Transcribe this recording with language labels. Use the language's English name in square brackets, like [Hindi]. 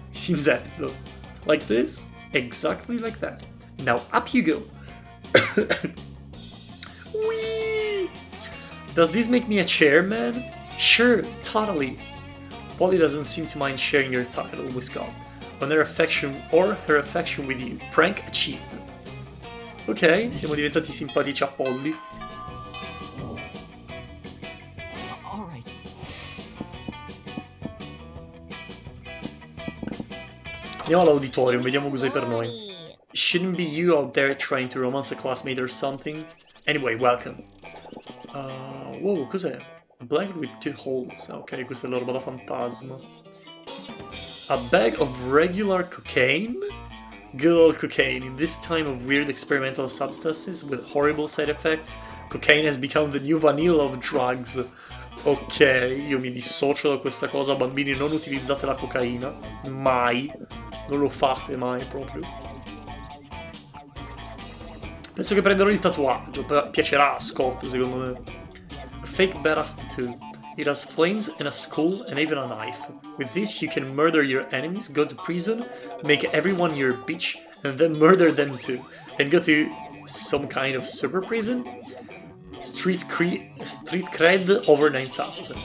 [English] He seems happy though. Like this? Exactly like that. Now up you go. Whee! Does this make me a chairman? Sure, totally. Polly doesn't seem to mind sharing your title with Scott, on her affection with you. Prank achieved. [Italian] Ok, siamo diventati simpatici a Polly. Andiamo all'auditorium, vediamo cos'hai per noi. [English] Shouldn't be you out there trying to romance a classmate or something? Anyway, welcome. Wow, [Italian] cos'è? [English] A blanket with 2 holes. [Italian] Ok, questa è la roba da fantasma. [English] A bag of regular cocaine? Good old cocaine. In this time of weird experimental substances with horrible side effects, cocaine has become the new vanilla of drugs. [Italian] Ok, io mi dissocio da questa cosa, bambini, non utilizzate la cocaina. Mai. Non lo fate mai proprio. Penso che prenderò il tatuaggio, piacerà a Scott secondo me. [English] A fake badass tattoo. It has flames and a skull and even a knife. With this you can murder your enemies, go to prison, make everyone your bitch, and then murder them too. And go to some kind of super prison? Street cred over 9000.